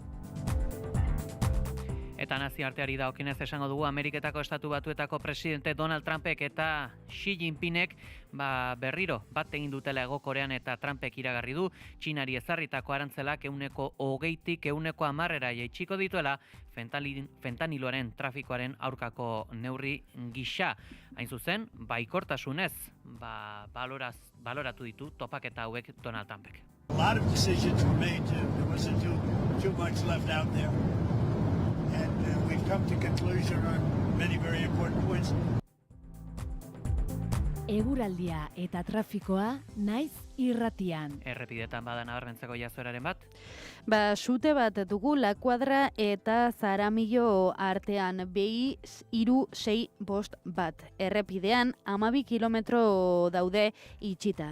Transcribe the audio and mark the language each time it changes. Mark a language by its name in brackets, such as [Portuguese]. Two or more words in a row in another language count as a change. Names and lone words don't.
[Basque] Eta nazioarteari dagokienez esango dugu Ameriketako Estatu Batuetako presidente Donald Trumpek eta Xi Jinpingek berriro bat egin dutela Hego Korean eta Trumpek iragarri du Txinari ezarritako arantzelak 20-tik 10% jaitsiko dituela fentaniloaren trafikoaren aurkako neurri gisa. Hain zuzen, baikortasunez baloratu ditu topaketa hauek Donald Trumpek. [English] A lot of decisions were made. There wasn't too much left out there. And we've come to conclusion on many very important points. [Basque] Eguraldia eta trafikoa naiz irratian. Errepidetan bada nabarmentzeko jazoeraren bat? Sute bat dugu La Kuadra eta Zaramillo artean BI 365 errepidean 12 kilometro daude itxita.